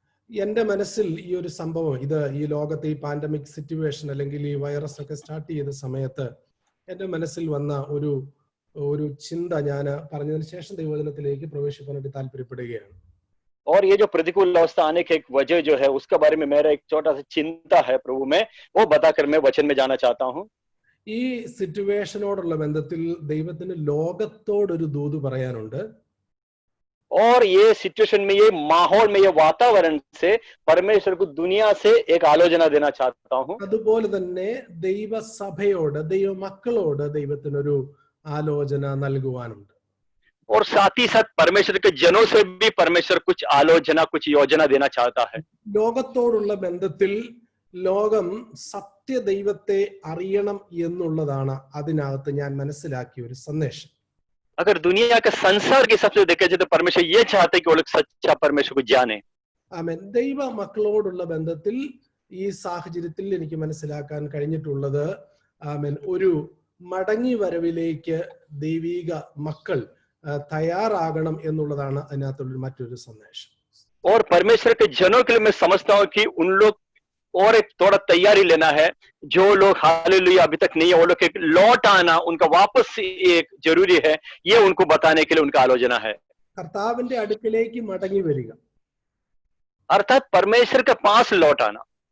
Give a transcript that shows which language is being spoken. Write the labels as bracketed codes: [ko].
[ml] എന്റെ മനസ്സിൽ ഈ ഒരു സംഭവം ഇത് ഈ ലോകത്തെ ഈ പാൻഡമിക് സിറ്റുവേഷൻ അല്ലെങ്കിൽ ഈ വൈറസ് ഒക്കെ സ്റ്റാർട്ട് ചെയ്ത സമയത്ത് എന്റെ മനസ്സിൽ വന്ന ഒരു ചിന്ത ഞാൻ പറഞ്ഞതിന് ശേഷം ദൈവവചനത്തിലേക്ക് പ്രവേശിക്കാനായിട്ട് താല്പര്യപ്പെടുകയാണ്. [hi] और ये जो प्रतिकूल अवस्था आने की एक वजह जो है उसके बारे में मेरा एक छोटा सा चिंता है प्रभु में, वो बताकर मैं वचन में जाना चाहता हूँ. [ml] ഈ സിറ്റുവേഷനോടുള്ള ബന്ധത്തിൽ ദൈവത്തിന് ലോകത്തോടൊരു ദൂത് പറയാനുണ്ട്. [hi] और ये सिचुएशन में, ये माहौल में, ये वातावरण से परमेश्वर को दुनिया से एक आलोचना देना चाहता हूँ. [ml] അതുപോലെ തന്നെ ദൈവസഭയോട് ദൈവമക്കളോട് ദൈവത്തിനൊരു ആലോചന നൽകുവാനുണ്ട്. [hi] और साथ ही साथ परमेश्वर के जनों से भी परमेश्वर कुछ आलोचना, कुछ योजना देना चाहता है. [ml] ലോകത്തോടുള്ള ബന്ധത്തിൽ ലോകം സത്യ ദൈവത്തെ അറിയണം എന്നുള്ളതാണ് അതിനകത്ത് ഞാൻ മനസ്സിലാക്കിയ ഒരു സന്ദേശം. [hi] अगर दुनिया के संसार के हिसाब से देखा जाए तो परमेश्वर ये चाहते कि वो लोग सच्चा परमेश्वर को जाने. [ml] ആമേൻ. ദൈവ മക്കളോടുള്ള ബന്ധത്തിൽ ഈ സാഹചര്യത്തിൽ എനിക്ക് മനസ്സിലാക്കാൻ കഴിഞ്ഞിട്ടുള്ളത് ആമേൻ ഒരു മടങ്ങി വരവിലേക്ക് ദൈവിക മക്കൾ തയ്യാറാകണം എന്നുള്ളതാണ് അതിനകത്തുള്ള മറ്റൊരു സന്ദേശം. [hi] और परमेश्वर के जनों के लिए मैं समझता हूँ कि उन लोग और एक थोड़ा तैयारी लेना है. जो लोग हालेलुया अभी तक नहीं है, वो लोग एक लौट आना, उनका वापस एक जरूरी है. ये उनको बताने के लिए उनका आलोचना है. [ml] കർത്താവിന്റെ അടുക്കിലേക്ക് മടങ്ങി വരിക, [hi] अर्थात परमेश्वर के पास लौट आना.